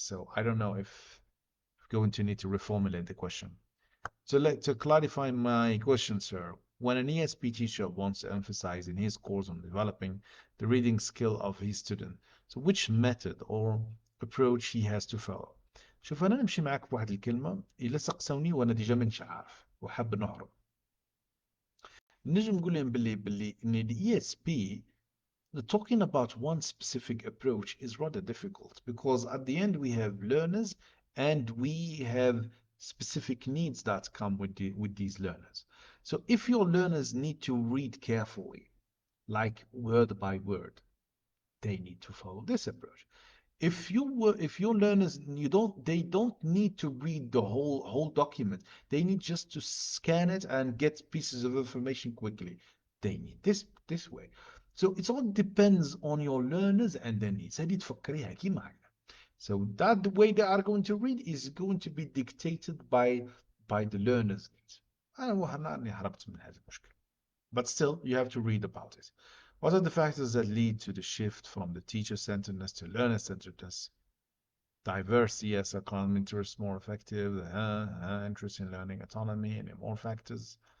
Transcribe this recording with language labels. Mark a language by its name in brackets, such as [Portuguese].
[English] So I don't know if I'm going to need to reformulate the question. To clarify my question, sir, when an ESP teacher wants to emphasize in his course on developing the reading skill of his student, so which method or approach he has to follow? [Arabic] شوف أنا نمشي معك بواحد الكلمة إلا سقسوني وأنا ديجا مانيش عارف وحاب نهرب. نجم نقول لهم باللي إن ال [English] ESP talking about one specific approach is rather difficult because at the end we have learners and we have specific needs that come with these learners. So if your learners need to read carefully, like word by word, they need to follow this approach. If your learners they don't need to read the whole document. They need just to scan it and get pieces of information quickly. They need this way. So it all depends on your learners and their needs. [Arabic] هذه تفكريها كيما هكذا. [English] So that the way they are going to read is going to be dictated by the learners' needs. [Arabic] أنا أني هربت من هذا المشكل. [English] But still, you have to read about it. What are the factors that lead to the shift from the teacher-centeredness to learner-centeredness? Diverse, yes, economic interest more effective, interest in learning autonomy, and more factors.